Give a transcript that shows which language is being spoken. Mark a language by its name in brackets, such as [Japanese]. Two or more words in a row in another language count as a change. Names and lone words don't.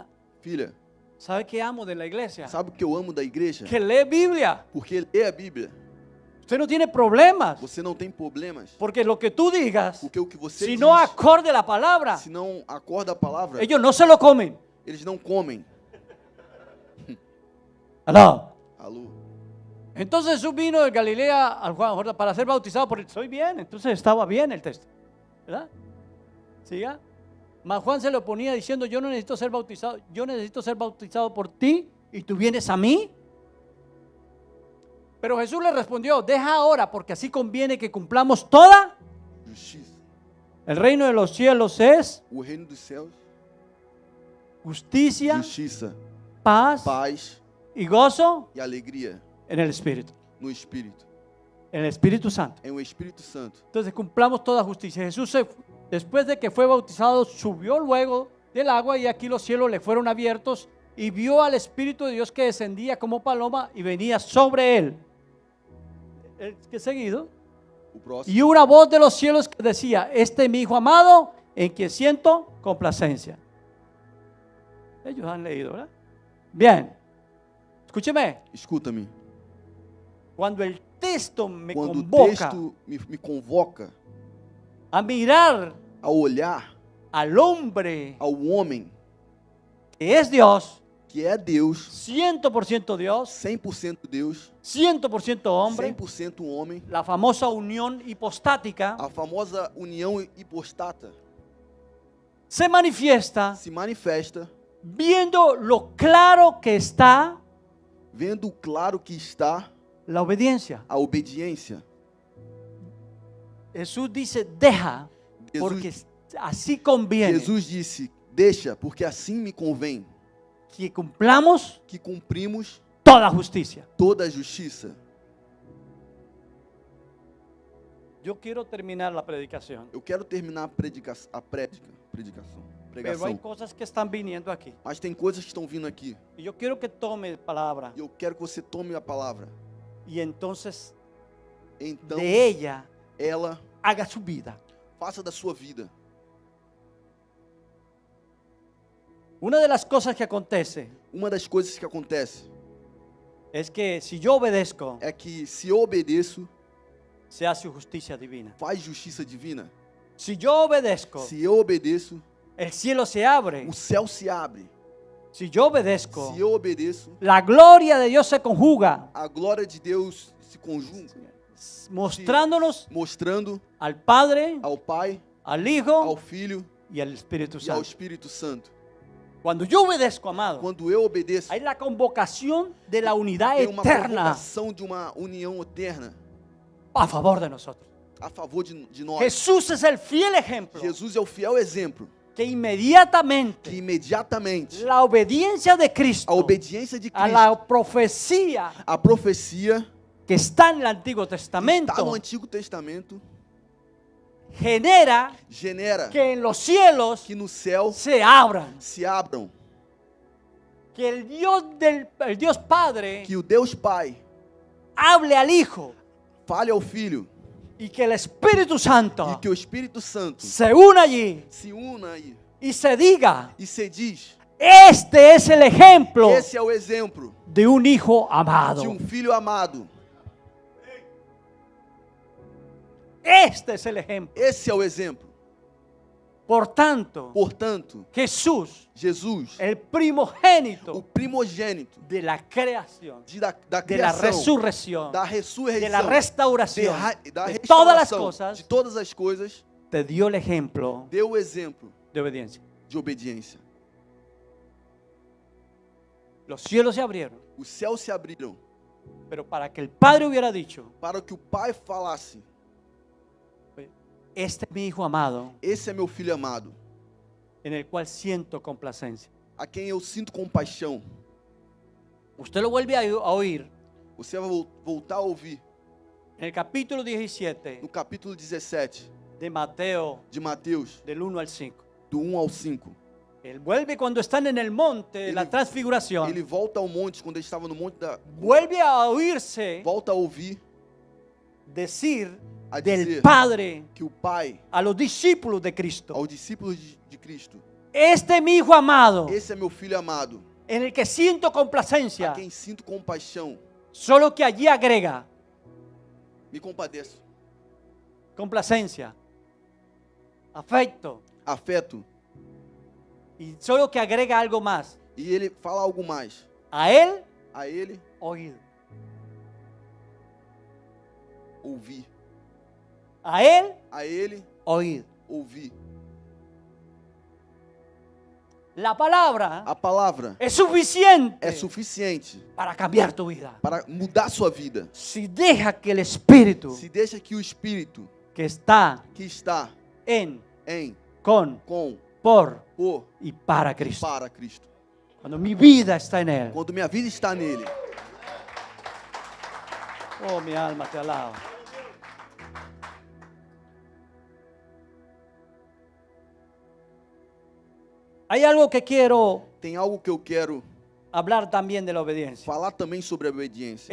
[Portuguese] Filha, [Spanish] ¿sabe qué amo de la iglesia? [Portuguese] sabe o que eu amo da igreja? [Spanish] Que lee Biblia. [Portuguese] Porque lê a Bíblia. [Spanish] Usted no tiene problemas. [Portuguese] Você não tem problemas. [Spanish] Porque lo que tú digas, [Portuguese] Porque o que você si diz, [Spanish] no acorde la palabra, [Portuguese] se não acorda a palavra, [Spanish] ellos no se lo comen. [Portuguese] eles não comem. [Spanish] ¿Aló? [Portuguese] Alô? [Spanish] Entonces Jesús vino de Galilea al Juan para ser bautizado por él. Soy bien, entonces estaba bien el texto, ¿verdad? ¿Siga? Mas Juan se lo ponía diciendo, yo no necesito ser bautizado, yo necesito ser bautizado por ti y tú vienes a mí. Pero Jesús le respondió, deja ahora porque así conviene que cumplamos toda. [Portuguese] Justiça. [Spanish] El reino de los cielos es [Portuguese] O reino dos céus, [Spanish] justicia, [Portuguese] justiça, [Spanish] paz [Portuguese] paz [Spanish] y gozo [Portuguese] e alegria [Spanish] en el Espíritu, [Portuguese] no Espírito. [Spanish] en el Espíritu Santo. [Portuguese] É o Espírito Santo. [Spanish] Entonces cumplamos toda justicia. Jesús, después de que fue bautizado, subió luego del agua y aquí los cielos le fueron abiertos y vio al Espíritu de Dios que descendía como paloma y venía sobre él. ¿Qué seguido? [Portuguese] O próximo. [Spanish] Y una voz de los cielos que decía, este es mi Hijo amado en quien siento complacencia. Ellos han leído, ¿verdad? Bien. Escúcheme. [Portuguese] Escuta-me. [Spanish] Cuando el texto me [Portuguese] Quando o [Spanish] convoca [Portuguese] texto me convoca [Spanish] a mirar [Portuguese] a olhar [Spanish] al hombre [Portuguese] ao homem [Spanish] que es Dios, [Portuguese] que é Deus, [Spanish] 100% Dios, [Portuguese] 100% Deus, [Spanish] 100% hombre, [Portuguese] 100% homem, [Spanish] la famosa unión hipostática, [Portuguese] a famosa união hipostata [Spanish] se manifiesta [Portuguese] se manifesta [Spanish] viendo lo claro que está [Portuguese] vendo claro que está [Spanish] la obediencia. [Portuguese] a obediência. [Spanish] Jesús dice, deja, porque así conviene [Portuguese] Jesus disse: Deixa, porque assim me convém [Spanish] que cumplamos [Portuguese] que cumprimos [Spanish] toda justicia. [Portuguese] toda a justiça. [Spanish] Yo quiero terminar la predicación, [Portuguese] Eu quero terminar a predicação. [Spanish] pero hay cosas que están viniendo aquí. [Portuguese] Mas tem coisas que estão vindo aqui. [Spanish] Y yo quiero que tome palabra [Portuguese] E eu quero que você tome a palavra. [Spanish] y entonces [Portuguese] Então, [Spanish] de ella [Portuguese] ela [Spanish] haga su vida. [Portuguese] faça da sua vida. [Spanish] Una de las cosas que acontece [Portuguese] Uma das coisas que acontece [Spanish] es que si yo obedezco, [Portuguese] é que se eu obedeço, [Spanish] se hace justicia divina. [Portuguese] faz justiça divina. [Spanish] Si yo obedezco, [Portuguese] Se eu obedeço, [Spanish] el cielo se abre. [Portuguese] o céu se abre. [Spanish] Si yo obedezco, [Portuguese] Se eu obedeço, [Spanish] la gloria de Dios se conjuga, [Portuguese] a glória de Deus se conjunta, [Spanish] mostrándonos [Portuguese] mostrando [Spanish] al Padre, [Portuguese] ao Pai, [Spanish] al [Portuguese] ao [Spanish] Hijo [Portuguese] Filho [Spanish] y al Espíritu [Portuguese] e ao [Spanish] Santo. [Portuguese] Espírito Santo. [Spanish] Cuando yo obedezco, amado, [Portuguese] Quando eu obedeço, [Spanish] hay la convocación de la unidad [Portuguese] tem uma [Spanish] eterna [Portuguese] convocação de uma união eterna [Spanish] a favor de nosotros. [Portuguese] a favor de nós. [Spanish] Jesús es el fiel ejemplo [Portuguese] Jesus é o fiel exemplo [Spanish] que [Portuguese] que [Spanish] inmediatamente [Portuguese] imediatamente [Spanish] la obediencia de [Portuguese] a [Spanish] Cristo [Portuguese] obediência de a Cristo, [Spanish] la profecía [Portuguese] a profecia [Spanish] que está en el Antiguo [Portuguese] que está [Spanish] Testamento [Portuguese] no Antigo Testamento, [Spanish] genera [Portuguese] genera [Spanish] que en los cielos [Portuguese] que no céu [Spanish] se abran, [Portuguese] se abram, [Spanish] que el Dios Padre [Portuguese] que o Deus Pai [Spanish] hable al Hijo [Portuguese] fale ao Filho [Spanish] y que el Espíritu Santo [Portuguese] e que o Espírito Santo [Spanish] se una allí [Portuguese] se una aí [Spanish] y se diga, [Portuguese] e se diz: [Spanish] este es el ejemplo [Portuguese] esse é o exemplo [Spanish] de un hijo amado. [Portuguese] de um filho amado. [Spanish] Este es el ejemplo. [Portuguese] Esse é o exemplo. [Spanish] Por tanto, [Portuguese] Portanto, [Spanish] Jesús, [Portuguese] Jesus, [Spanish] el [Portuguese] o [Spanish] primogénito [Portuguese] primogênito [Spanish] de la creación, [Portuguese] da [Spanish] de la [Portuguese] criação, [Spanish] resurrección, [Portuguese] da [Spanish] de la [Portuguese] ressurreição, [Spanish] restauración, [Portuguese] da [Spanish] de todas las [Portuguese] restauração, [Spanish] cosas, [Portuguese] de todas as coisas, [Spanish] te dio el ejemplo [Portuguese] deu o exemplo [Spanish] de obediencia. [Portuguese] de obediência. [Spanish] Los cielos se abrieron, [Portuguese] Os céus se abriram [Spanish] pero para que el Padre hubiera dicho, [Portuguese] para que o Pai falasse: [Spanish] este es mi hijo amado, [Portuguese] esse é meu filho amado, [Spanish] en el cual siento complacencia. [Portuguese] a quem eu sinto compaixão. [Spanish] Usted lo vuelve a oír [Portuguese] Você vai voltar a ouvir [Spanish] en el capítulo 17 [Portuguese] no capítulo 17 [Spanish] de Mateo, [Portuguese] de Mateus, [Spanish] del 1 al 5. [Portuguese] do 1 ao 5. [Spanish] Él vuelve cuando están en el monte de la transfiguración. [Portuguese] Ele volta ao monte, quando ele estava no monte [Spanish] Vuelve a oírse [Portuguese] volta a ouvir [Spanish] decir [Portuguese] a [Spanish] del [Portuguese] dizer [Spanish] Padre [Portuguese] que o Pai, [Spanish] a los discípulos de Cristo: [Portuguese] aos discípulos de Cristo: [Spanish] este es mi hijo amado, [Portuguese] esse é meu filho amado, [Spanish] en el que siento complacencia. [Portuguese] a quem sinto compaixão. [Spanish] Solo que allí agrega [Portuguese] Me compadeço. [Spanish] complacencia, afecto, [Portuguese] Afeto. [Spanish] y solo que agrega algo más: [Portuguese] E ele fala algo mais. [Spanish] a él [Portuguese] A ele [Spanish] oír, [Portuguese] ouvir. [Spanish] a él [Portuguese] A ele [Spanish] oír. [Portuguese] ouvir. [Spanish] La palabra [Portuguese] A palavra [Spanish] es suficiente [Portuguese] é suficiente [Spanish] para cambiar tu vida. [Portuguese] para mudar sua vida. [Spanish] Si deja que el Espíritu [Portuguese] Se deixa que o Espírito [Spanish] que está [Portuguese] que está [Spanish] en, [Portuguese] em, [Spanish] con, [Portuguese] com, [Spanish] por [Portuguese] por [Spanish] y para [Portuguese] e [Spanish] Cristo, [Portuguese] para Cristo. [Spanish] cuando mi vida está en Él, [Portuguese] Quando minha vida está nele, [Spanish] oh, mi alma te alaba. Hay algo que quiero [Portuguese] tem algo que eu quero [Spanish] hablar también de la obediencia. [Portuguese] falar também sobre a obediência.